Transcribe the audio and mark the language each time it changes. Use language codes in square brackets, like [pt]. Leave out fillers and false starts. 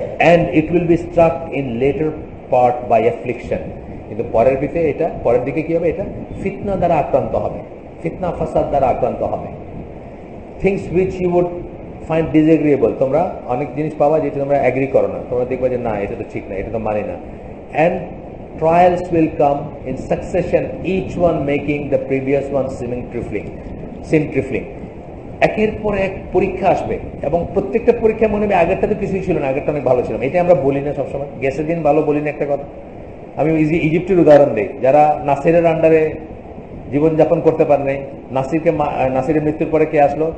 [en] and it will be struck in later part by affliction, [bn] কিন্তু পরের দিকে এটা, পরের দিকে কি হবে? এটা ফিতনা দ্বারা আক্রান্ত হবে, ফিতনা ফাসাদ দ্বারা আক্রান্ত হবে। [en] things which you would find disagreeable, [bn] তোমরা অনেক জিনিস পাবা যেটা তোমরা এগ্রি করো না, তোমরা দেখবা যে না এটা তো ঠিক না, এটা তো মানি না। [en] and trials will come in succession, each one making the previous one seem trifling। [bn] একের পর এক পরীক্ষা আসবে এবং প্রত্যেকটা পরীক্ষা মনে হবে আগেরটা তো কিছুই ছিল না, আগেরটা অনেক ভালো ছিল। এটা আমরা বলি না সবসময়, গেছে দিন ভালো বলি না একটা কথা। আমি ইজিপ্টের উদাহরণ দিই, যারা নাসিরের আন্ডারে জীবনযাপন করতে পারে নাই, নাসিরের মৃত্যুর পরে কে আসলো?